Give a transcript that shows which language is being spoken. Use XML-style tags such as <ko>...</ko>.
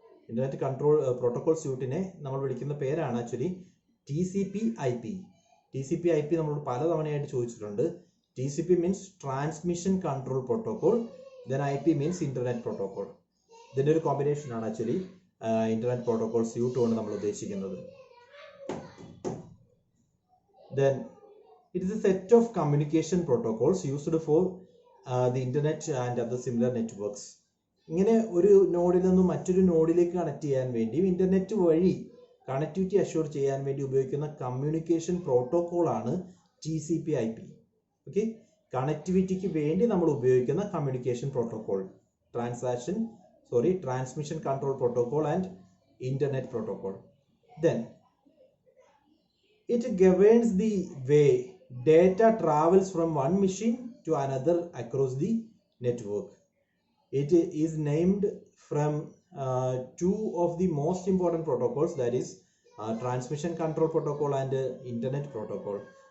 <ml>Internet control protocol സ്യൂട്ടിനെ നമ്മൾ വിളിക്കുന്ന പേരാണ് ആക്ച്വലി TCP/IP. TCP/IP നമ്മൾ പലതവണയായിട്ട് ചോദിച്ചിട്ടുണ്ട്. TCP means transmission control protocol, then IP means internet protocol. ഇതിന്റെ ഒരു കോമ്പിനേഷൻ ആണ് ആക്ച്വലി ഇന്റർനെറ്റ് പ്രോട്ടോകോൾ സ്യൂട്ട് കൊണ്ട് നമ്മൾ ഉദ്ദേശിക്കുന്നത്.</ml> <en>Then it is a set of communication protocols used for the internet and other similar networks.</en> <ml>ഇങ്ങനെ ഒരു നോഡിൽ നിന്നും മറ്റൊരു നോഡിലേക്ക് കണക്ട് ചെയ്യാൻ വേണ്ടി ഇന്റർനെറ്റ് വഴി കണക്ടിവിറ്റി അഷ്യൂർ ചെയ്യാൻ വേണ്ടി ഉപയോഗിക്കുന്ന കമ്മ്യൂണിക്കേഷൻ പ്രോട്ടോകോൾ ആണ് TCP/IP. ഓക്കെ. കണക്ടിവിറ്റിക്ക് വേണ്ടി നമ്മൾ ഉപയോഗിക്കുന്ന communication protocol, transaction</ml> <en>transmission control protocol and internet protocol. Then it governs the way data travels from one machine to another across the network. It is named from two of the most important protocols, that is transmission control protocol and internet protocol.</en>